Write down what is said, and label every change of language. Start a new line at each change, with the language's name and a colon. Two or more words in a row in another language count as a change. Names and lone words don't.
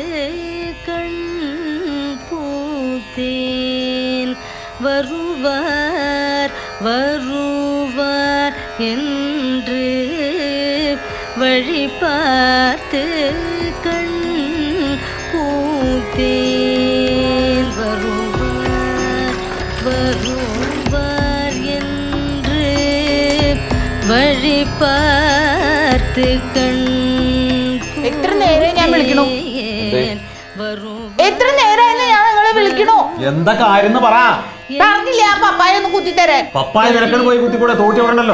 Tamil: கண் பூத்தேன் வருவார் வருவார் என்று வழி பார்த்து கண் பூத்தேன் வருவார் வருவார் என்று வழி பார்த்து கண்
Malayalam: എത്ര നേരം ഞാൻ വിളിക്കണോ? എത്ര നേരമായിരുന്നു ഞാൻ നിങ്ങളെ വിളിക്കണോ? എന്താ കാര്യം പറ. പറഞ്ഞില്ലേ ആ പപ്പായ ഒന്ന് കുത്തിത്തരാൻ? പപ്പായ നിരക്കൽ പോയി കുത്തിക്കൂടെ, തോട്ടി ഉടനല്ലോ.